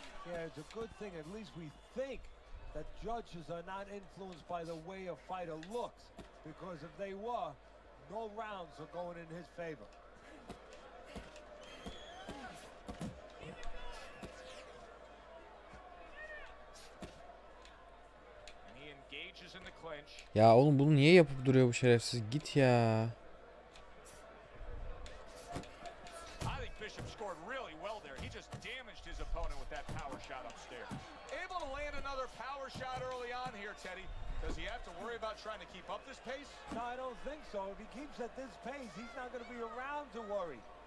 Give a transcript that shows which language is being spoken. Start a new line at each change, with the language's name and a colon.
English: Yeah, it's a good thing. At least we think that judges are not influenced by the way a fighter looks, because if they were, no rounds are going in his favor. And he engages in the clinch.
Turkish: Ya oğlum bunu niye yapıp duruyor bu şerefsiz? Git ya.
English: I think Bishop scored really well there. He just damaged his opponent with that power shot upstairs. Able to land another power shot early on here, Teddy. Does he have to worry about trying to keep up this pace? No, I don't think so. If he keeps at this pace, he's not going to be around to worry.